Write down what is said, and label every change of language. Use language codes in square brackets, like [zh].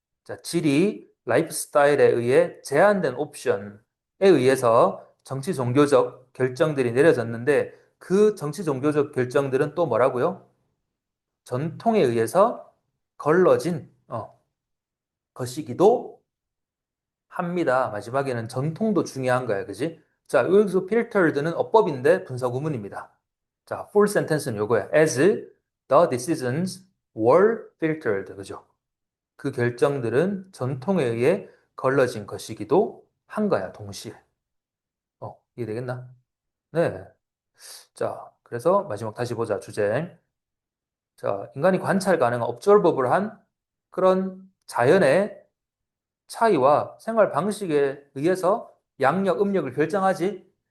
[ko] 자, 질이 라이프 스타일에 의해 제한된 옵션에 의해서 정치 종교적 결정들이 내려졌는데 그 정치 종교적 결정들은 또 뭐라고요? 전통에 의해서 걸러진 것이기도 합니다. 마지막에는 전통도 중요한 거야, 그지? 자, 여기서 filtered는 어법인데 분사 구문입니다. 자, full sentence는 요거야. [en] As the decisions were filtered, [ko] 그죠? 그 결정들은 전통에 의해 걸러진 것이기도 한 거야, 동시에. 이해되겠나? 네. 자, 그래서 마지막 다시 보자, 주제. 자, 인간이 관찰 가능한 observable한 그런 자연의 차이와 생활 방식에 의해서 양력, 음력을 결정하지.